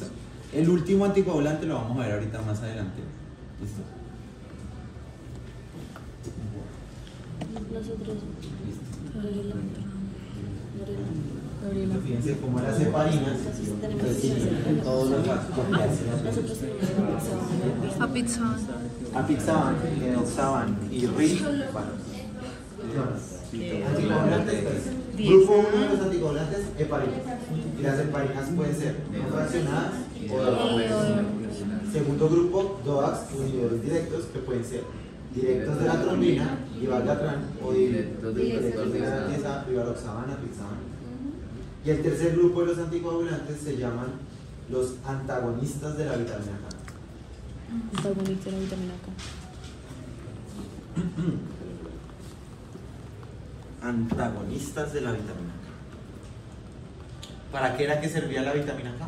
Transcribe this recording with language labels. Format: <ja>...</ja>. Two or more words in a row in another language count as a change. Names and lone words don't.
<es>El último anticoagulante lo vamos a ver ahorita más adelante. ¿Listo? Nosotros. Gabriela. Fíjense cómo las heparinas, pues inhiben todos los factores. Nosotros tenemos. Apixaban. Apixaban, edoxaban y rivaroxaban. Anticoagulantes, pues. Grupo 1 de los anticoagulantes, heparinas. Y las heparinas pueden ser no fraccionadas o DOACs. Segundo grupo, DOACs, inhibidores directos, que pueden ser directos de la trombina, divalgatran, o directos de la antiesa, rivaroxaban, apixaban. Y el tercer grupo de los anticoagulantes se llaman los antagonistas de la vitamina K. Antagonista de la vitamina K. Antagonistas de la vitamina K. ¿Para qué era que servía la vitamina K?</es>